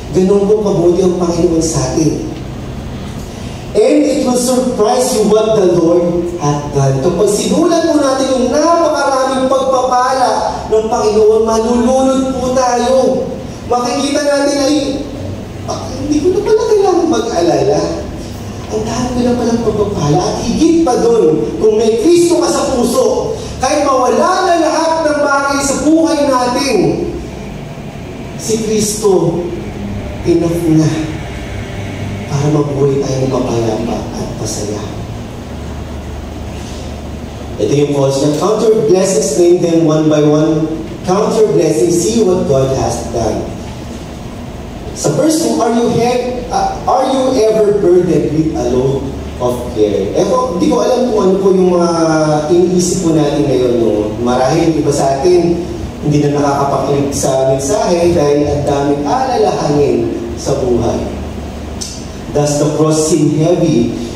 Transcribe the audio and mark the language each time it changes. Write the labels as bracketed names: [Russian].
[Filipino] Ganun po mabuti ang Panginoon sa atin. [English] And it will surprise you what the Lord hath done. [Filipino] Kapag sinulat po natin yung napakaraming pagpapala ng Panginoon, malulunod po tayo. Makikita natin ay, hindi ko na pala kailangan mag-alala. Ang dami ko na palang pagpapala. At higit pa doon, kung may Kristo ka sa puso, kahit mawala na lahat ng bagay sa buhay natin, si Kristo, enough na para para mabuhay tayo ng mapayapa at pasaya. Ito yung pause niya. [English] Count your blessings, name them one by one. Count your blessings, see what God has done. [Filipino] Sa verse 2, [English] are you ever burdened with a load of care? [Filipino] Di ko alam kung ano po yung mga iniisip po natin ngayon. No? Marahil iba sa atin, hindi na nakakapakinig sa mensahe dahil ang daming alalahanin sa buhay. [English] Does the cross seem heavy?